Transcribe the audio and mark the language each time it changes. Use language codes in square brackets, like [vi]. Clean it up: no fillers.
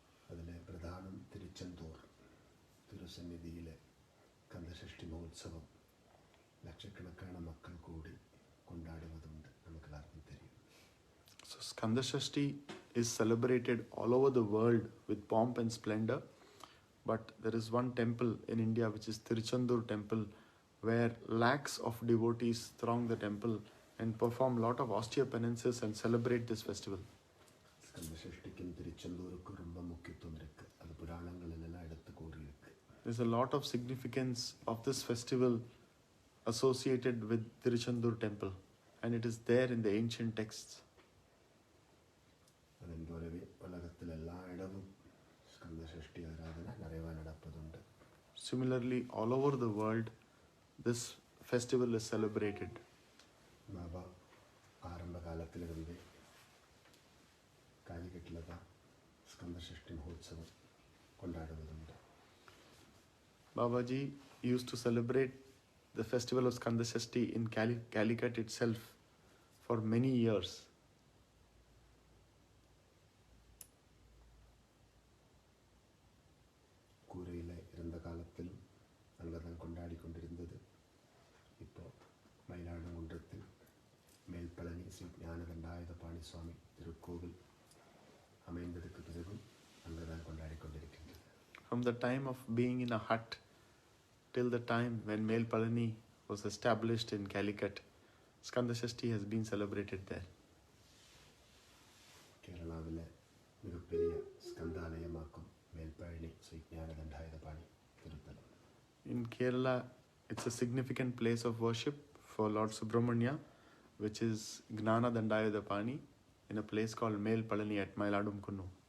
[ta] அதில் பிரதானம் [ml] തിരുച്ചെന്തൂർ തിരുസന്നിധിയിലെ കന്ദഷഷ്ടി മഹോത്സവം ലക്ഷക്കണക്കാണ് മക്കൾ കൂടി കൊണ്ടാടുന്നതുണ്ട്. നമുക്കെല്ലാവർക്കും [ta] தெரியும். [en] So Skandha Sashti is celebrated all over the world with pomp and splendor, but there is one temple in India which is Tiruchendur temple where lakhs of devotees throng the temple and perform lot of austere penances and celebrate this festival. [ta] ஸ்கந்தசஷ்டிக்கும் திருச்செந்தூருக்கும் ரொம்ப முக்கியத்துவம் இருக்கு. அது புராணங்களிலெல்லாம் எடுத்து கூறியிருக்கு. [en] There's a lot of significance of this festival associated with Tiruchendur temple, and it is there in the ancient texts. [ta] அதன் போலவே உலகத்தில் எல்லா இடமும் ஸ்கந்தசஷ்டி ஆராதனை நிறைவாக நடப்பதுண்டு. [en] Similarly, all over the world, this festival is celebrated. [ta] Baba ஆரம்ப காலத்திலிருந்தே காலிக்கட்டில் தான் ஸ்கந்தசஷ்டி மகோத்சவம் கொண்டாடுவதுண்டு. [en] Babaji used to celebrate the festival of Skandha Sashti in Calicut itself for many years. [ta] கூரையில் இருந்த காலத்திலும் அங்கே தான் கொண்டாடி கொண்டிருந்தது. இப்போ மயிலாடுங்குன்றத்தில் மேல்பழனி ஸ்ரீ ஞானதண்டாயுதபாணி சுவாமி திருக்கோவில் அமைந்ததுக்கு பிறகும் அங்கே தான் கொண்டாடி கொண்டிருக்கின்றது. [en] From the time of being in a hut till the time when Mayiladumkunnu was established in Calicut, Skandha Sashti has been celebrated there. [ta] கேரளாவில் மிகப்பெரிய ஸ்கந்தாலயமாக்கும் மேல்பழனி ஸ்ரீ ஞானதண்டாயுதபாணி திருத்தலம். [en] In Kerala, it's a significant place of worship for Lord Subramanya, which is Jnana Dhandayuthapani, in a place called Mayiladumkunnu at Mayiladumkunnu.